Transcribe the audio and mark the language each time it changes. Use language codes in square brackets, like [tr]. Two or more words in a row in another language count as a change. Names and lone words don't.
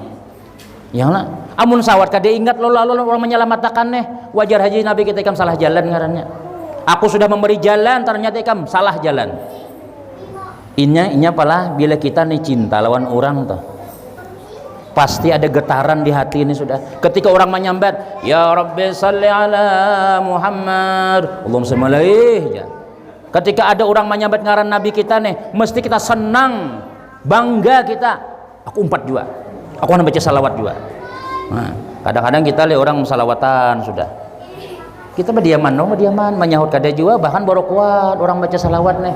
[bjn] Ya lah, amun sawat kada ingat lalu orang menyelamatkan nih, wajar haji Nabi kita ikam salah jalan ngarannya. Aku sudah memberi jalan, ternyata ikam salah jalan. Inya pala bila kita nih cinta lawan orang tuh, pasti ada getaran di hati ini sudah. Ketika orang menyambat [ar] يا رب صل على محمد، اللهم صل عليه. [bjn] Ketika ada orang menyambat ngaran Nabi kita nih, mesti kita senang, bangga kita. Aku umpat juga, aku akan baca salawat juga. Nah, kadang-kadang kita lihat orang salawatan sudah, kita berdiaman menyahut kada juga, bahkan baru kuat orang baca salawat nih.